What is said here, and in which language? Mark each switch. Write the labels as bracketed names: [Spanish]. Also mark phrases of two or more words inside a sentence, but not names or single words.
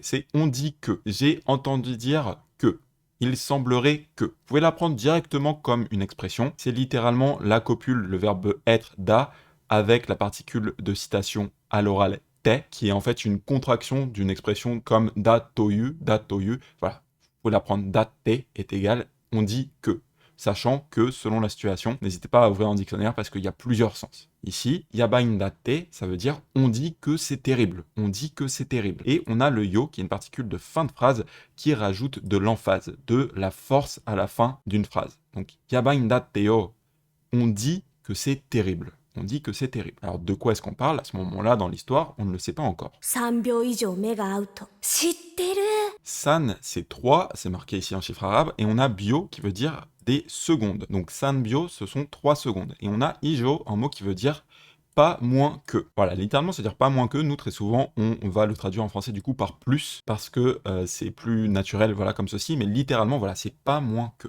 [French] C'est on dit que. J'ai entendu dire que. Il semblerait que. Vous pouvez la prendre directement comme une expression. C'est littéralement la copule, le verbe être, da, avec la particule de citation à l'oral te, qui est en fait une contraction d'une expression comme [Japanese] だという、だという. [French] Voilà. Vous pouvez la prendre datte est égal on dit que. Sachant que, selon la situation, n'hésitez pas à ouvrir un dictionnaire parce qu'il y a plusieurs sens. Ici, [Japanese] やばいんだって, [French] ça veut dire on dit que c'est terrible. On dit que c'est terrible. Et on a le yo, qui est une particule de fin de phrase, qui rajoute de l'emphase, de la force à la fin d'une phrase. Donc, [Japanese] やばいんだってよ, [French] on dit que c'est terrible. On dit que c'est terrible. Alors, de quoi est-ce qu'on parle? À ce moment-là, dans l'histoire, on ne le sait pas encore. [Japanese] 3 秒以上目が合うと。知ってる。 [French] San, c'est 3, c'est marqué ici en chiffre arabe, et on a bio qui veut dire des secondes. Donc [Japanese] 三秒, [French] ce sont 3 secondes. Et on a ijo, un mot qui veut dire pas moins que. Voilà, littéralement, c'est-à-dire pas moins que. Nous, très souvent, on va le traduire en français du coup par plus, parce que c'est plus naturel, voilà, comme ceci, mais littéralement, voilà, c'est pas moins que.